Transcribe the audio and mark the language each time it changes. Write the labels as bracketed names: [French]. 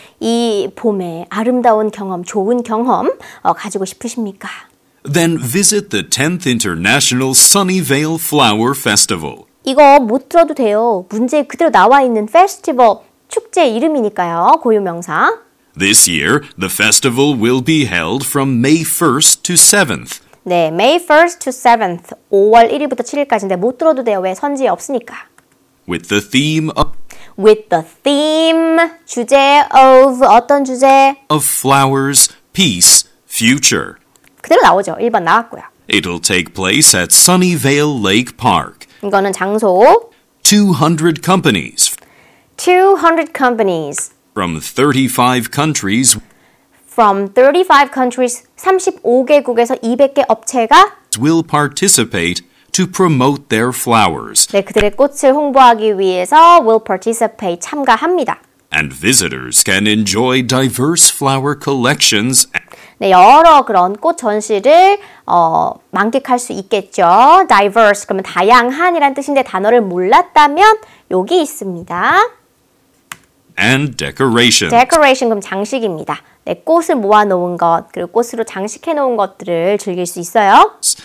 [Korean] 이 봄의 아름다운 경험, 좋은 경험 가지고 싶으십니까? [English] Then visit the 10th International Sunnyvale Flower Festival. [Korean] 이거 못 들어도 돼요. 문제에 그대로 나와 있는 페스티벌, 축제 이름이니까요. 고유명사. [English] This year, the festival will be held from May 1st to 7th. 네, May 1st to 7th. [Korean] 5월 1일부터 7일까지인데 못 들어도 돼요. 왜? 선지에 없으니까. [English] With the theme With the theme, 주제 of, [Korean] 어떤 주제? [English] of flowers, peace, future. [Korean] 그대로 나오죠. 1번 나왔고요. [English] It'll take place at Sunnyvale Lake Park. [Korean] 이거는 장소. [English] 200 companies 200 companies from 35 countries from 35 countries, [Korean] 35개국에서 200개 업체가 [English] will participate to promote their flowers, [Korean] 네, 그들의 꽃을 홍보하기 위해서 [English] will participate, [Korean] 참가합니다. [English] and visitors can enjoy diverse flower collections [Korean] 네, 여러 그런 꽃 전시를 만끽할 수 있겠죠. diverse, 그러면 다양한이란 뜻인데 단어를 몰랐다면 여기 있습니다. [English] and decoration. [Korean] decoration, 그럼 장식입니다. 네, 꽃을 모아놓은 것, 그리고 꽃으로 장식해놓은 것들을 즐길 수 있어요.